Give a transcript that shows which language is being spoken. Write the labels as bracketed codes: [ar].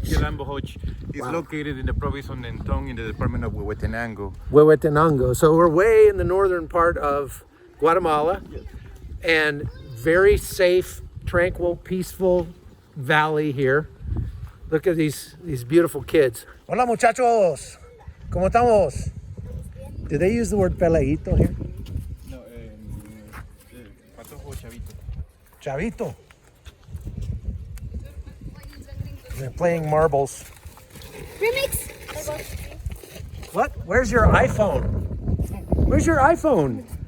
[en] Yolambohoj is located in the province of Nentong in the department of Huehuetenango. Huehuetenango. So we're way in the northern part of Guatemala, and very safe, tranquil, peaceful valley here. Look at these beautiful kids. [es] Hola muchachos, ¿cómo estamos? [en] Do they use the word peleito here? [es] No, patojo chavito. Chavito. [en] They're playing marbles. Remix. What? Where's your iPhone? Where's your iPhone?